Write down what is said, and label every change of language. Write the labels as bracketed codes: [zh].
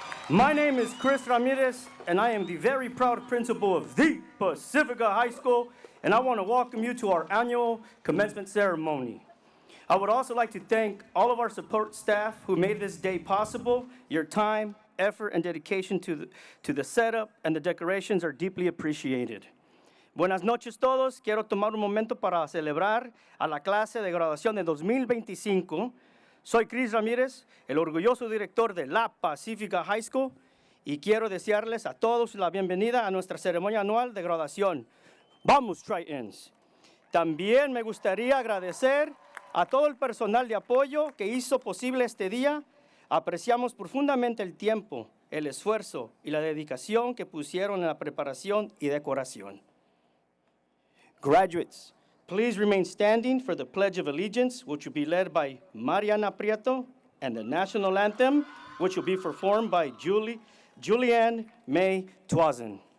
[en] My name is Chris Ramirez, and I am the very proud principal of the Pacifica High School, and I want to welcome you to our annual commencement ceremony. I would also like to thank all of our support staff who made this day possible. Your time, effort, and dedication to the setup and the decorations are deeply appreciated. [es] Buenas noches todos. Quiero tomar un momento para celebrar a la clase de graduación de 2025. Soy Chris Ramírez, el orgulloso director de la Pacifica High School, y quiero desearles a todos la bienvenida a nuestra ceremonia anual de graduación. ¡Vamos, Tritons! También me gustaría agradecer a todo el personal de apoyo que hizo posible este día. Apreciamos profundamente el tiempo, el esfuerzo y la dedicación que pusieron en la preparación y decoración. [en] Graduates, please remain standing for the Pledge of Allegiance, which will be led by Mariana Prieto, and the National Anthem, which will be performed by Julianne May Toisen.